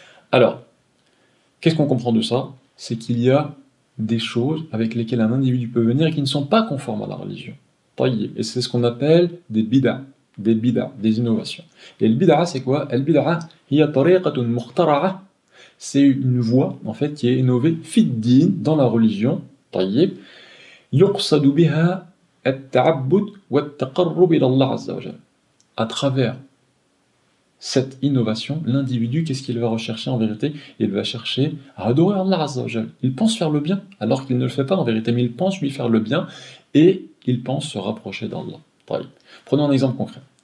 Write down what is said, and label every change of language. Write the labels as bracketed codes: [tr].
[fr] Alors, qu'est-ce qu'on comprend de ça? C'est qu'il y a des choses avec lesquelles un individu peut venir et qui ne sont pas conformes à la religion. Et c'est ce qu'on appelle des bid'ah, des innovations. Et le bid'ah, c'est quoi? Le bid'ah, c'est une voie en fait qui est innovée [ar] fid-din [fr] dans la religion. [ar] يقصد بها التعبد والتقرب إلى الله عز وجل. [fr] À travers cette innovation, l'individu, qu'est-ce qu'il va rechercher en vérité? Il va chercher à adorer Allah Azza wa Jal. Il pense faire le bien, alors qu'il ne le fait pas en vérité, mais il pense lui faire le bien et il pense se rapprocher d'Allah. Prenons un exemple concret.